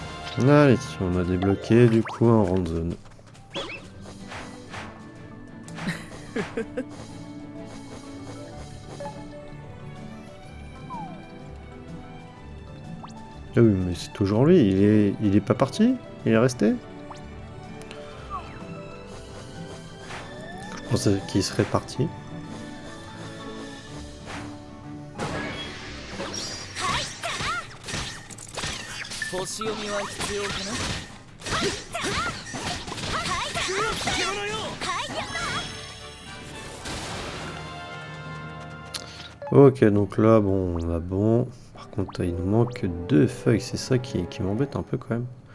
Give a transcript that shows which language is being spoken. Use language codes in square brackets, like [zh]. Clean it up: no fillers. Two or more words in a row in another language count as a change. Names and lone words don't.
[fr] Allez, on a débloqué du coup un rand zone. Ah oui, mais c'est toujours lui, il est pas parti? Il est resté? Je pensais qu'il serait parti. [ja] 星読みは必要かな。獣よ。 [fr] Ok, donc là, bon, on a bon. Par contre, il nous manque 2 feuilles, c'est ça qui m'embête un peu quand même.